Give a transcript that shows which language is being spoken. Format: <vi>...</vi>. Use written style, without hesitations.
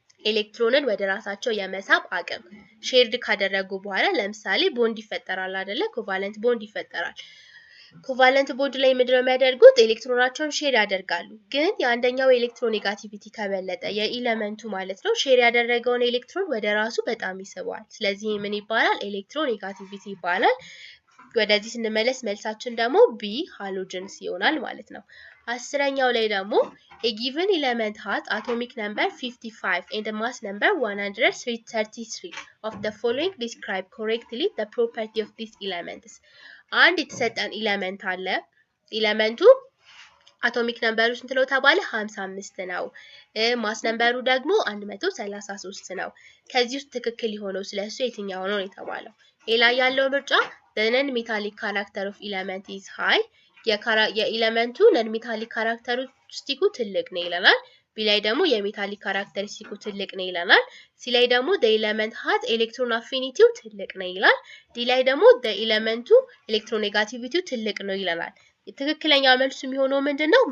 <am>ኤሌክትሮንን ወደ ራሳቸው የመሳብ አቅም ሼርድ ካደረጉ በኋላ ለምሳሌ ቦንድ ይፈጠራል አይደለ? ኮቫለንት ቦንድ ይፈጠራል። ኮቫለንት ቦንድ ላይ ምንድነው የሚያደርጉት? ኤሌክትሮናቸውን ሼር ያደርጋሉ። ግን የአንደኛው ኤሌክትሮኔጋቲቪቲ ከበለጠ የኤሌመንቱ ማለት ነው ሼር ያደረገውን ኤሌክትሮን ወደ ራሱ በጣም ይስበዋል። ስለዚህ ምን ይባላል? ኤሌክትሮኔጋቲቪቲ ይባላል። ወደዚህ ስንመለስ መልሳችን ደግሞ ቢ ሃሎጀንስ ይሆናል ማለት ነው። አስረኛው ላይ ደግሞ</am> <en>a given element has atomic number 55 and a mass number 133 of the following describe correctly the property of these elements.</en> <am>አንድ የተሰጠን ኤሌመንት አለ። ኤሌመንቱ አቶሚክ ነምበሩ ስንት ነው ተባለ? 55 ነው። ማስ ነምበሩ ደግሞ 133 ነው። ከዚህ ውስጥ ትክክል የሆነው ስለሱ የትኛው ነው የተባለው? ሌላ ያለው ምርጫ</am> <en>the non-metallic character of element is high</en> <am>የኤሌመንቱ ነን ሜታሊክ ካራክተሪስቲኩ ትልቅ ነው ይለናል። ቢ ላይ ደግሞ የሜታሊክ ካራክተሪስቲኩ ትልቅ ነው ይለናል። ሲ ላይ ደግሞ the element has electron affinity ትልቅ ነው ይላል። ዲ ላይ ደግሞ the element ኤሌክትሮኔጋቲቪቲ ትልቅ ነው ይለናል። ትክክለኛ መልሱ የሚሆነው ምንድነው?</am>